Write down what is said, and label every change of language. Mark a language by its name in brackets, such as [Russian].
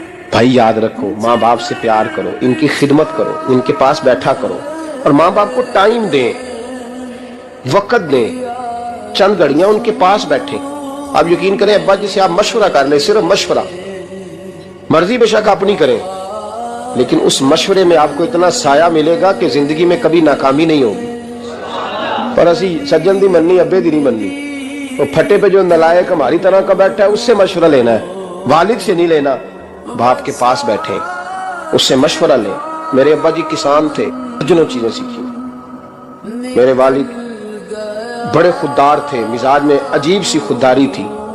[Urdu] بھائی یاد رکھو, ماں باپ سے پیار کرو, ان کی خدمت کرو, ان کے پاس بیٹھا کرو, اور ماں باپ کو ٹائم دیں, وقت دیں, چند گھڑیاں ان کے پاس بیٹھیں. آپ یقین کریں ابا جی سے آپ مشورہ کر لیں, صرف مشورہ, مرضی بے شک اپنی کریں, لیکن اس مشورے میں آپ کو اتنا سایہ ملے گا کہ زندگی میں کبھی ناکامی نہیں ہوگی. [Punjabi] پر اسی سجن دی مننی ابے دی نہیں مننی. [Urdu] وہ پھٹے پہ جو نلائق ہماری طرح کا بیٹھا ہے اس سے مشورہ لینا ہے, والد سے نہیں لینا. باپ کے پاس بیٹھے, اس سے مشورہ لیں. میرے ابا جی کسان تھے, جنوں چیزیں سیکھی. میرے والد بڑے خوددار تھے, مزاج میں عجیب سی خودداری تھی.